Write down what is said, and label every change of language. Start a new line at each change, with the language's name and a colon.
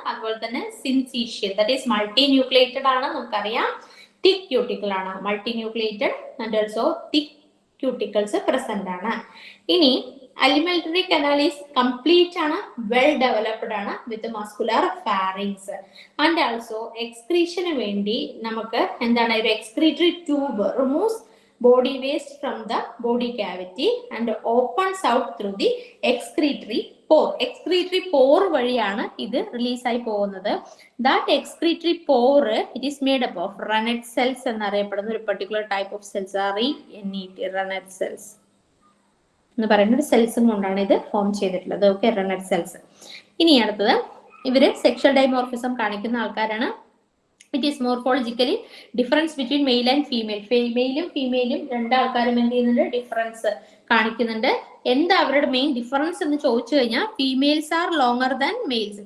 Malayalam: അതുപോലെ തന്നെ syncytial,
English: that is multi nucleated
Malayalam: ആണ്. നമുക്കറിയാം തിക്ക് ക്യൂട്ടിക്കിൾ ആണ്.
English: Multi nucleated and also thick cuticles present ആണ്. ഇനി alimentary canal is complete ആണ്, well developed ആണ്, with muscular pharynx. And also
Malayalam: എക്സ്ക്രീഷന് വേണ്ടി നമുക്ക് എന്താണ്?
English: ഒരു excretory tube removes body waste from the body cavity and opens out through the excretory pore.
Malayalam: Excretory pore വഴിയാണ് ഇത് റിലീസ് ആയി പോകുന്നത്.
English: That excretory pore, it is made up of Rennett cells എന്നറിയപ്പെടുന്ന ഒരു particular type of cells are Rennett cells
Malayalam: എന്ന് പറയുന്ന ഒരു സെൽസും കൊണ്ടാണ് ഇത് ഫോം ചെയ്തിട്ടുള്ളത്. Okay, Rennett cells. ഇനി അടുത്തത് ഇവര് സെക്ഷൽ ഡൈമോർഫിസം കാണിക്കുന്ന ആൾക്കാരാണ്.
English: It is morphologically difference between male and female.
Malayalam: മെയിലും ഫീമെയിലും രണ്ടാൾക്കാരും എന്ത് ചെയ്യുന്നുണ്ട്, ഡിഫറൻസ് കാണിക്കുന്നുണ്ട്. എന്താ അവരുടെ മെയിൻ ഡിഫറൻസ് എന്ന് ചോദിച്ചു കഴിഞ്ഞാൽ
English: Females are longer than males.